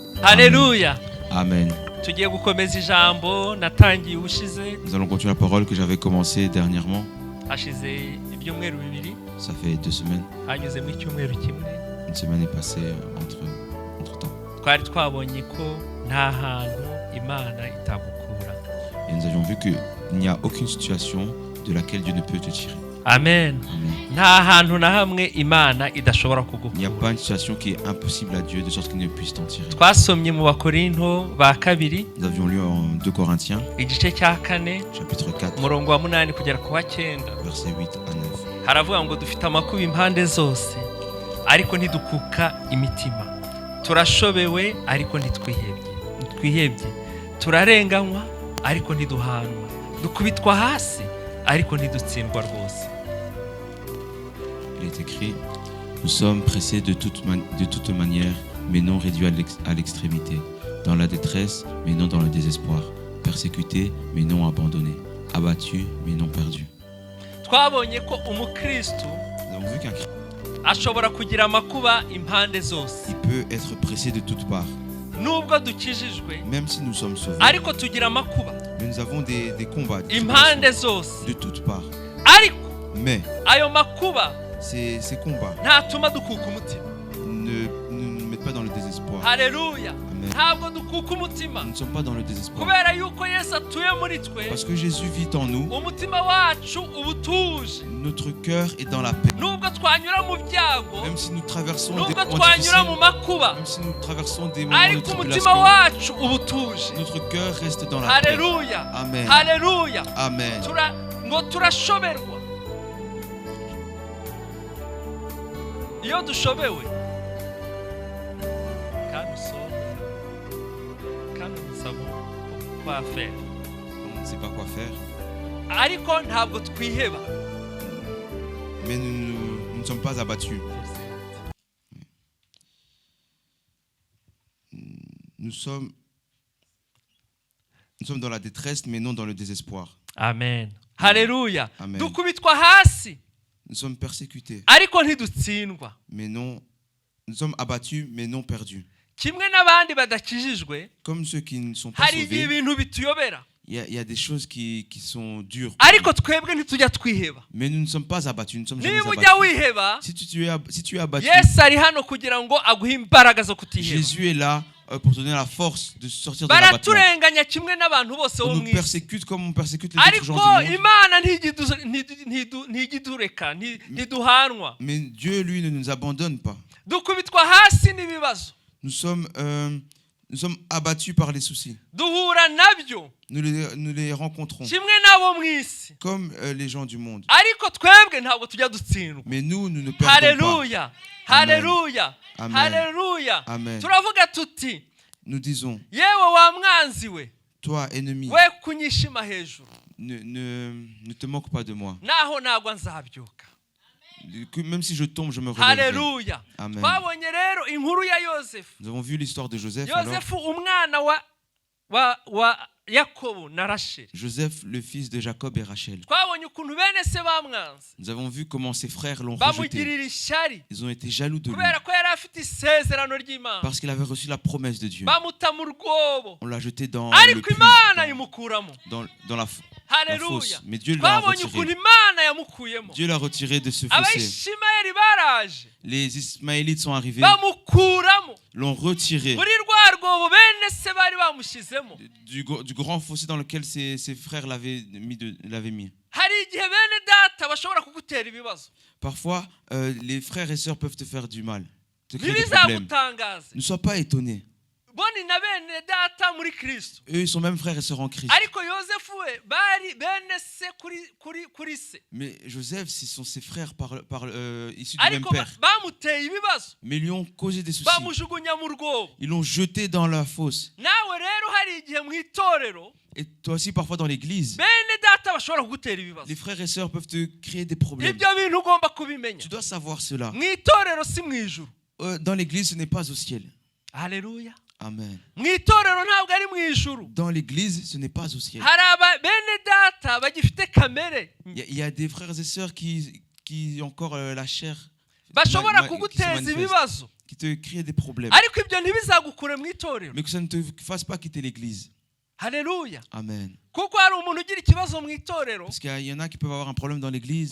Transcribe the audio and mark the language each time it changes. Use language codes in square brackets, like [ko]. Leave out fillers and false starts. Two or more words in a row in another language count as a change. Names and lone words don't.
[fr] Alléluia. Amen. [rw] Tugiye gukomeza ijambo natangiye ushize. [fr] Nous allons continuer la parole que j'avais commencée dernièrement. [rw] Hashize ibyumweru bibiri. [fr] Ça fait 2 semaines. [rw] Hanyuze mu icyumweru kimwe. [fr] Une semaine est passée entre temps. [rw] Twari twabonye ko nta hantu Imana itagukura. [fr] Et nous avions vu qu'il n'y a aucune situation de laquelle Dieu ne peut te tirer. Amen. [rw] Nta hantu na hamwe Imana idashobora kugukura. [fr] Il n'y a pas une situation qui est impossible à Dieu de sorte qu'il ne puisse t'en tirer. [rw] Twasomye mu Bakorinto ba kabiri. [fr] Nous avions lu en 2 Corinthiens, [rw] Igice cya 4, [fr] chapitre 4, [rw] umurongo wa 8 kugera ku wa 9. [fr] versets 8 à 9. [rw] Haravuga ngo dufite amakuba impande zose ariko ntidukuka imitima. Turashobewe ariko ntitwihebye. Turarenganywa ariko ntiduhanwa. Dukubitwa hasi ariko ntidutsindwa rwose. [fr] Il est écrit: nous sommes pressés de toute manière, mais non réduits à l'extrémité, dans la détresse, mais non dans le désespoir, persécutés, mais non abandonnés, abattus, mais non perdus. [rw] Twabonye ko umukristo [fr] Nous avons vu qu'un chrétien, [rw] ashobora kugira amakuba impande zose. [fr] il peut être pressé de toutes parts, [rw] Nubwo dukijijwe [fr] même si nous sommes sauvés. [rw] ariko tugira amakuba [fr] Mais nous avons des combats [rw] impande zose. [fr] de toutes parts. [rw] Ariko [fr] Mais [rw] ayo makuba [fr] ces combats [rw] ntatuma dukuka umutima. [fr] ne nous mettent pas dans le désespoir. [rw] Haleluya. Amen. Ntabwo dukuka umutima [fr] Nous ne sommes pas dans le désespoir. [rw] kubera yuko Yesu atuye muri twe. [fr] Parce que Jésus vit en nous, [rw] Umutima wacu uba utuje. [fr] notre cœur est dans la paix. [rw] Nubwo twanyura mu byago, [fr] Même si nous traversons des [rw] nubwo [fr] moments [rw] twanyura [fr] difficiles, [rw] mu makuba, [fr] même si nous traversons des moments de [rw] ariko umutima [fr] tribulation, [rw] wacu uba utuje. [fr] notre cœur reste dans la paix. [rw] Haleluya. Amen. Haleluya. Amen. Ngo turashoberwa. Iyo dushobewe kandi usaba kwa faire, [fr] On ne sait pas quoi faire, [rw] ariko ntabwo twiheba. [fr] mais nous ne sommes pas abattus. Nous sommes dans la détresse, mais non dans le désespoir. [rw] Amen. Haleluya. Amen. Dukubitwa hasi [fr] Nous sommes persécutés, [rw] ariko ntidutsindwa. [fr] mais non. Nous sommes abattus, mais non perdus. [rw] Kimwe n'abandi badakijijwe, [fr] Comme ceux qui ne sont pas [rw] hari igihe [fr] sauvés, [rw] ibintu bituyobera, [fr] il y a des choses qui sont dures. [rw] ariko twebwe ntitujya twiheba. [fr] Mais nous ne sommes pas abattus, nous ne sommes jamais [rw] Niba ujya [fr] abattus. [rw] wiheba, [fr] Si tu es abattu, [rw] Yesu ari hano kugira ngo aguhe imbaraga zo kutiheba. [fr] Jésus est là pour te donner la force de sortir de l'abattement. [rw] Baraturenganya kimwe n'abantu bose bo [fr] On nous [rw] mu isi, [fr] persécute comme on persécute les autres [rw] ariko [fr] gens du monde. [rw] Imana ntijidureka ntiduhanwa. [fr] Mais Dieu, lui, ne nous abandonne pas. [rw] Dukubitwa hasi n'ibibazo, [fr] Nous sommes abattus par les soucis. [rw] duhura nabyo [fr] Nous les rencontrons [rw] kimwe n'abo mu isi, [fr] comme les gens du monde. [rw] ariko twebwe ntabwo tujya dutsindwa. [fr] Mais nous ne perdons [rw] Haleluya. Amen. Haleluya. Amen. Haleluya. Amen. Turavuga tuti, [fr] pas. Nous disons, [rw] yewe wa mwanzi we, [fr] toi, ennemi, [rw] we kunyishima hejuru, [fr] ne te moque pas de moi. [rw] naho nagwa nzabyuka. [fr] Que même si je tombe, je me relèverai. [rw] Haleluya. Amen. Twabonye rero inkuru ya Yosefu. [fr] Nous avons vu l'histoire de Joseph. Alors, [rw] Yosefu umwana wa Yakobo na Rasheli. [fr] Joseph, le fils de Jacob et Rachel. [rw] Twabonye ukuntu bene se bamwanze, [fr] Nous avons vu comment ses frères l'ont rejeté. [rw] bamugirira ishyari [fr] Ils ont été jaloux de lui [rw] kubera ko yari afite isezerano ry'Imana. [fr] parce qu'il avait reçu la promesse de Dieu. [rw] Bamuta mu rwobo, [fr] On l'a jeté dans le [rw] ariko [fr] puits, [rw] Imana imukuramo. [fr] dans la fosse. [rw] Haleluya. [fr] Mais Dieu l'a [rw] Twabonye ukuntu [fr] retiré. [rw] Imana yamukuyemo. [fr] Dieu l'a retiré de ce fossé. [rw] Abayishimayeli baraje [fr] Les Ismaélites sont arrivés, [rw] bamukuramo [fr] l'ont retiré [rw] muri rwa rwobo bene se bari bamushyizemo. [fr] du grand fossé dans lequel ses frères l'avaient mis. [rw] Hari igihe bene data bashobora kugutera ibibazo, [fr] Parfois, les frères et sœurs peuvent te faire du mal, te créer des problèmes. [rw] ntibizagutangaze. [fr] Ne sois pas étonné. [rw] Boni na bene data muri Kristo, [fr] Eux, ils sont même frères et sœurs en Christ. [rw] ariko Yosefu we bari bene se kuri se, [fr] Mais Joseph, ce sont ses frères issus du même [rw] ariko [fr] père. [rw] bamuteye ibibazo, [fr] Mais ils lui ont causé des soucis. [rw] bamujugunya mu rwobo. [fr] Ils l'ont jeté dans la fosse. [rw] Nawe rero hari igihe mu itorero [fr] Et toi aussi, parfois dans l'église, [rw] bene data bashobora kugutera ibibazo. [fr] les frères et sœurs peuvent te créer des problèmes. [rw] Ibyo bintu ugomba kubimenya. [fr] Tu dois savoir cela. [rw] Mu itorero si mu ijuru. [fr] Dans l'église, ce n'est pas au ciel. [rw] Haleluya. Amen. Mu itorero ntabwo ari mu ijuru. [fr] Dans l'église, ce n'est pas au ciel. [rw] Hari bene data bagifite kamere, [fr] Il y a des frères et sœurs qui ont encore la chair [rw] bashobora [fr] qui se [rw] kuguteza [fr] manifeste, [rw] ibibazo, [fr] qui te crée des problèmes. [rw] ariko ibyo ntibizagukure mu itorero. [fr] Mais que ça ne te fasse pas quitter l'église. [rw] Haleluya. Amen. Kuko hari umuntu ugira ikibazo mu itorero [fr] Parce qu'il y en a qui peuvent avoir un problème dans l'église.